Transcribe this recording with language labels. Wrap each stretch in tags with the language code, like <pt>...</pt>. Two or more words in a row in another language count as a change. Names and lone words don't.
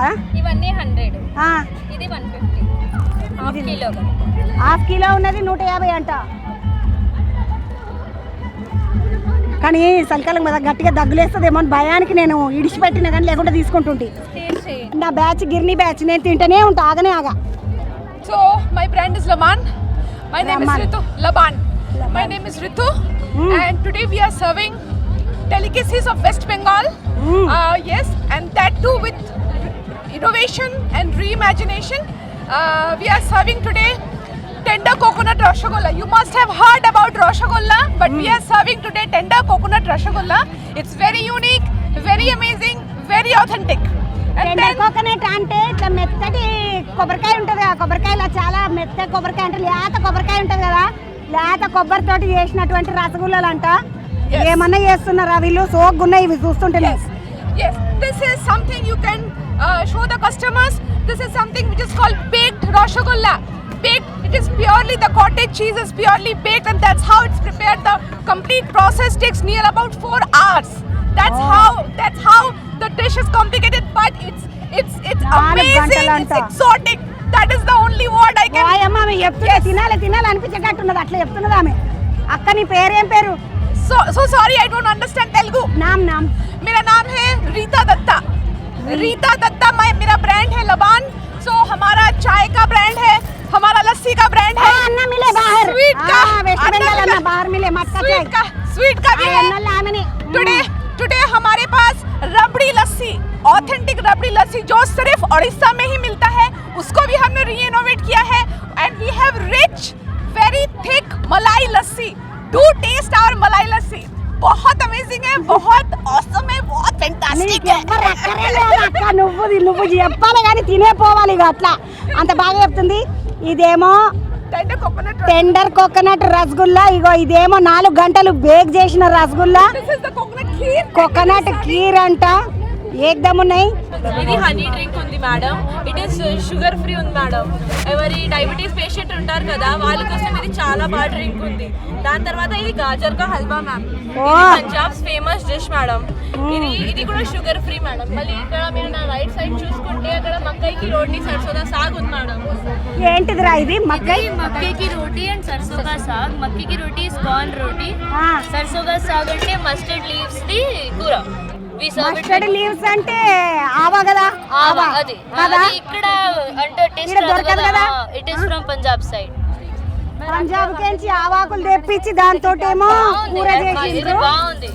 <te>ఇవన్నీ 100. ఇది 150.</te> <en>half kilo</en> <te>ఉన్నది 150 అంట. కానీ చలికాలం కదా గట్టిగా దగ్గులేస్తుందేమో అని భయానికి నేను ఇడిచిపెట్టినా కానీ లేకుండా తీసుకుంటుంటే. నా బ్యాచ్ గిర్నీ బ్యాచ్ నేను తింటూనే ఉంటా ఆగనే ఆగా.</te> <en>So my brand is Laban. My name is Ritu. Laban. My name is Ritu. And today we are serving delicacies of West Bengal. Yes, and that too with innovation and reimagination. We are serving today tender coconut rasgulla. You must have heard about rasgulla, but we are serving today tender coconut rasgulla. It's very unique, very amazing, very authentic. And then</en> <te>కోకోనట్ అంటే ఇట్లా మెత్తటి కొబ్బరికాయ ఉంటుంది కదా, కొబ్బరికాయలో చాలా మెత్త కొబ్బరికాయ అంటే లేత కొబ్బరికాయ ఉంటుంది కదా, లేత కొబ్బరితోటి చేసినటువంటి రసగుల్లలు అంట. ఏమన్నా చేస్తున్నారా వీళ్ళు? సోగ్గున్నాయి ఇవి చూస్తుంటే.</te> <en>Yes, this is something you can show the customers. This is something which is called baked rasgulla. Baked, it is purely the cottage cheese is purely baked, and that's how it's prepared. The complete process takes near about 4 hours. That's how the dish is complicated, but it's amazing. It's exotic. That is the only word I can.</en> <te>అమ్మ ఆమె చెప్తున్నా తినాలి అనిపించేటట్టున్నది అట్లా చెప్తున్నది ఆమె. అక్క నీ పేరేం పేరు?</te> <en>So sorry, I don't understand Telugu.</en> <hi>नाम मेरा नाम है रीता दत्ता. रीता दत्ता मेरा ब्रांड है लबान. So हमारा चाय का ब्रांड है, हमारा लस्सी का ब्रांड है. अन्ना मिले बाहर. स्वीट का वेस्ट बंगाल अन्ना बाहर मिले मटका चाय. स्वीट का भी है. टुडे हमारे पास रबड़ी लस्सी, ऑथेंटिक रबड़ी लस्सी जो सिर्फ उड़ीसा में ही मिलता है, उसको भी हमने रीइनोवेट किया है.</hi> <en>and we have rich very thick malai lassi. do taste our malai lassi.</en> <hi>बहुत अमेजिंग है, बहुत ऑसम है, बहुत फैंटास्टिक है.</hi> <te>అక్క నువ్వు చెప్పాలి కానీ తినే పోవాలి ఇక అట్లా అంత బాగా చెప్తుంది. ఇదేమో</te> <en>tender coconut</en> <te>రసగుల్లా. ఇగో ఇదేమో 4 గంటలు బేక్ చేసిన రసగుల్లా. కోకోనట్ కీర్ అంట. ఏకదమ్ ఉన్నాయి. ఇది</te> <en>honey drink</en> <te>ఉంది మేడం.</te> <en>it is sugar free</en> <te>ఉంది మేడం. ఎవరి</te> <en>diabetes patient</en> <te>ఉంటారు కదా వాళ్ళ కోసం ఇది చాలా బాగా డ్రింక్ ఉంది. దాని తర్వాత ఇది</te> <hi>गाजर का हलवा</hi> <te>మ్యామ్.</te> <en>Punjab's famous dish</en> <te>మేడం. ఇది కూడా</te> <en>sugar free</en> <te>మేడం. మళ్ళీ ఇక్కడ మీరు నా</te> <en>right side</en> <te>చూసుకుంటే అక్కడ</te> <hi>मक्कै की रोटी सरसों दा साग</hi> <te>ఉంది మేడం. ఏంటిదిరా ఇది?</te> <hi>मक्के की रोटी एंड सरसों का साग. मक्के की रोटी</hi> <en>is corn</en> <hi>रोटी. सरसों का साग</hi> <te>అంటే</te> <en>mustard leaves</en> <te>ది కూర.</te> <en>mustard leaves</en> <te>అంటే ఆవా కదా, ఆవా అది ఇక్కడ అంటే టేస్ట్ రాదు కదా.</te> <en>It is from Punjab side.</en> <te>పంజాబ్ నుంచి ఆవాకులు తెప్పించి దాంతో ఏమో కూర చేసిండ్రు. బాగుంది.</te>